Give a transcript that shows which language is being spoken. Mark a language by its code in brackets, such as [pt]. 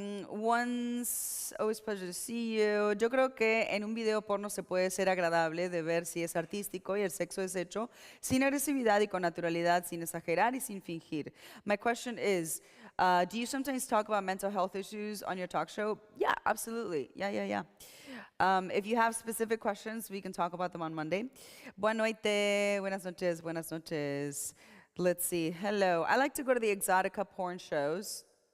[en] Once, always pleasure to see you. [es] Yo creo que en un video porno se puede ser agradable de ver si es artístico y el sexo es hecho sin agresividad y con naturalidad, sin exagerar y sin fingir. [en] My question is, do you sometimes talk about mental health issues on your talk show? Yeah, absolutely. Yeah. If you have specific questions, we can talk about them on Monday. [es] Buenas noches, buenas noches. [en] Let's see, hello. I like to go to the exotica porn shows.